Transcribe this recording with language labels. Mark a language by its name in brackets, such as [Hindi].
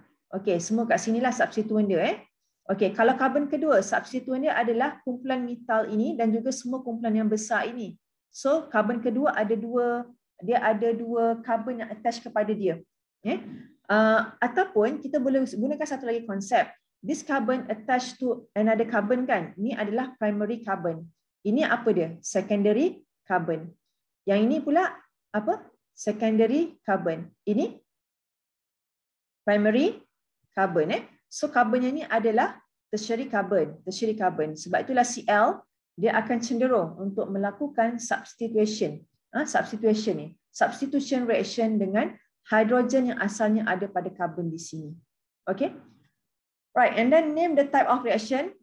[Malay] Okey, semua kat sinilah substituent dia. Okey, kalau karbon kedua, substituent dia adalah kumpulan metal ini dan juga semua kumpulan yang besar ini. So, karbon kedua ada dua karbon yang attach kepada dia. Ataupun kita boleh gunakan satu lagi konsep. [English] This carbon attached to another carbon kan. [Malay] Ini adalah primary carbon. Ini apa dia? Secondary carbon. Yang ini pula apa? Secondary carbon. Ini primary carbon. So carbon yang ini adalah tertiary carbon. Sebab itulah Cl dia akan cenderung untuk melakukan substitution. Substitution reaction dengan hidrogen yang asalnya ada pada karbon di sini. Okay. [English] Right, and then name the type of reaction.